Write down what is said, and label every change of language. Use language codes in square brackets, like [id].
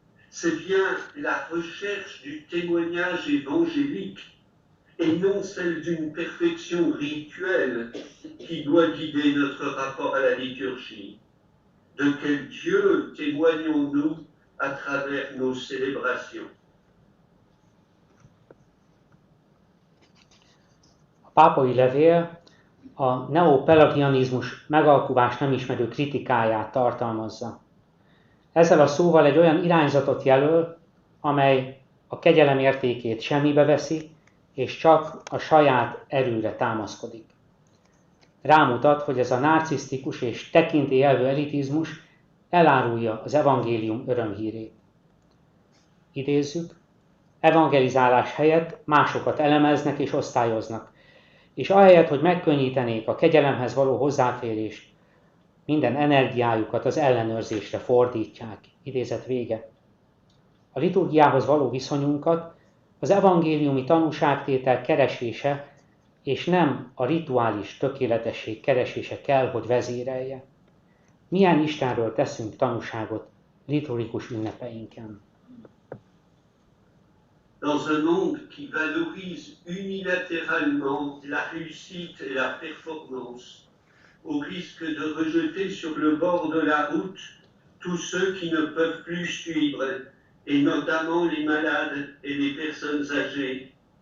[fr] C'est bien la recherche du témoignage évangélique et non celle d'une perfection rituelle qui doit guider notre rapport à la liturgie. De quel Dieu témoignons-nous à travers nos célébrations? [hu] A pápai levél a neopelagianizmus megalkuvást nem ismerő kritikáját tartalmazza. Ezzel a szóval egy olyan irányzatot jelöl, amely a kegyelem értékét semmibe veszi, és csak a saját erőre támaszkodik. Rámutat, hogy ez a narcisztikus és tekintélyelvű elitizmus elárulja az evangélium örömhírét. Idézzük, evangelizálás helyett másokat elemeznek és osztályoznak, és ahelyett, hogy megkönnyítenék a kegyelemhez való hozzáférést, minden energiájukat az ellenőrzésre fordítják. Idézet vége. A liturgiához való viszonyunkat az evangéliumi tanúságtétel keresése, és nem a rituális tökéletesség keresése kell, hogy vezérelje. Milyen Istenről teszünk tanúságot liturgikus ünnepeinken? [fr] Dans un monde qui valorise unilatéralement la réussite et la performance, au risque de rejeter sur le bord de la route tous ceux qui ne peuvent plus suivre, et notamment les malades et les personnes âgées.